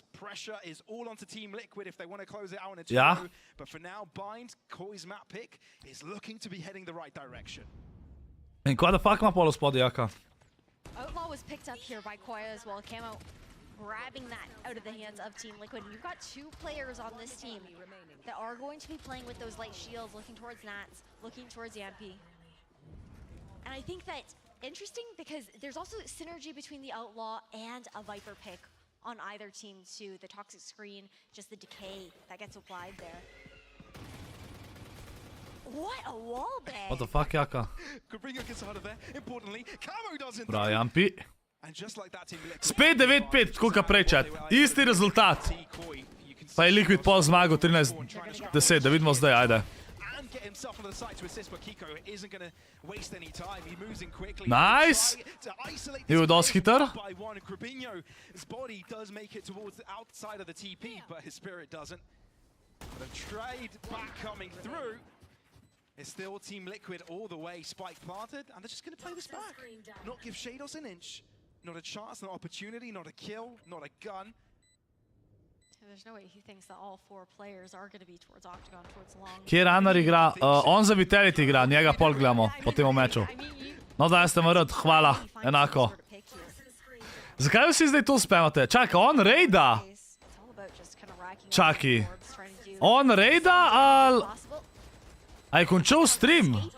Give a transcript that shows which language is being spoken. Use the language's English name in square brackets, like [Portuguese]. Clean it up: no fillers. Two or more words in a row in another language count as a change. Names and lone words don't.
[English] Pressure is all onto Team Liquid if they want to close it out in a 2-0. [Slovenian] Ja. [English] But for now, Bind, Koi's map pick, is looking to be heading the right direction. [Slovenian] In kva da fuck ima polo spodaj, jaka? [English] Outlaw was picked up here by Koya as well. Camo grabbing that out of the hands of Team Liquid. And you've got 2 players on this team that are going to be playing with those light shields, looking towards Nats, looking towards Yampy. And I think that interesting because there's also synergy between the Outlaw and a Viper pick on either team too. The toxic screen, just the decay that gets applied there. What a wall bang! What the fuck, jaka? Grubinho gets out of there. Importantly, Camo doesn't. [Slovenian] Bra, Jampi. [English] And just like that, Team Liquid. [Slovenian] Spet 9-5, tako ka prej, chat. Isti rezultat. Pa je Liquid pol zmagal 13-10, da vidimo zdaj, ajde. [English] Get himself onto the side to assist, but Kiko isn't going to waste any time. He moves in quickly. Nice! [Slovenian] Je bil dosti hiter. [English] By one, Grubinho's body does make it towards the outside of the TP, but his spirit doesn't. But a trade back coming through. It's still Team Liquid all the way, spike planted, and they're just going to play this back. Not give Shados an inch. Not a chance, not an opportunity, not a kill, not a gun. There's no way he thinks that all 4 players are going to be towards Octagon, towards long. [Slovenian] Kje Runner igra? On za Vitality igra, njega pol gledamo po tem meču. No, da ste mrd, hvala, enako. Zakaj vsi zdaj to spamate? Čakaj, on raida? Čakaj. On raida, ali... A je končal stream?